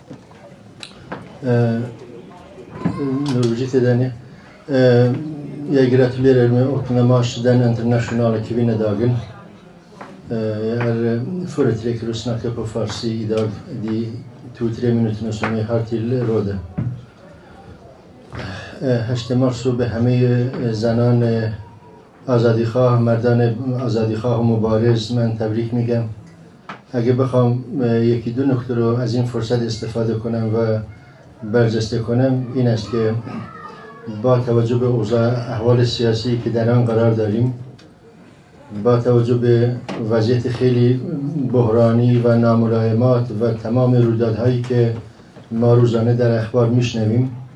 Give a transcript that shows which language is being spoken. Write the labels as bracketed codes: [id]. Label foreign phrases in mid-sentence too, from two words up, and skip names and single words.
[fa] نروژی تدانه [sv] Jag gratulerar med 8 mars, den internationella kvinnodagen. Jag företräker att snacka på farsi idag, de 2-3 minuterna som jag har till rådet. [fa] 8 mars به همه زنان آزادیخواه، مردان آزادیخواه و مبارز من تبریک میگم. اگه بخوام 1-2 نکته رو از این فرصت استفاده کنم و برجسته کنم این است که با توجه به اوضاع احوال سیاسی که در آن قرار داریم، با توجه به وضعیت خیلی بحرانی و ناملایمات و تمام رویدادهایی که ما روزانه در اخبار میشنویم،